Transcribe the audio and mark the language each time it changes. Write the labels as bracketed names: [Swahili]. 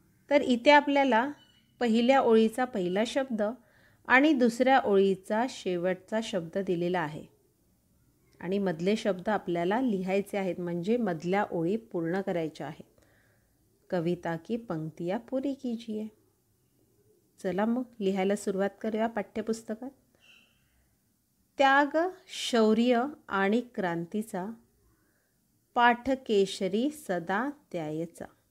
[Marathi] तर इथे आपल्याला पहिल्या ओळीचा पहिला शब्द आणि दुसऱ्या ओळीचा शेवटचा शब्द दिलेला आहे आणि मधले शब्द आपल्याला लिहायचे आहेत, म्हणजे मधल्या ओळी पूर्ण करायच्या आहेत. [Hindi] कविता की पंक्तियाँ पूरी कीजिए. [Marathi] चला मग लिहायला सुरुवात करूया पाठ्यपुस्तकात. त्याग, शौर्य आणि क्रांतीचा पाठ केशरी सदा द्यायचा.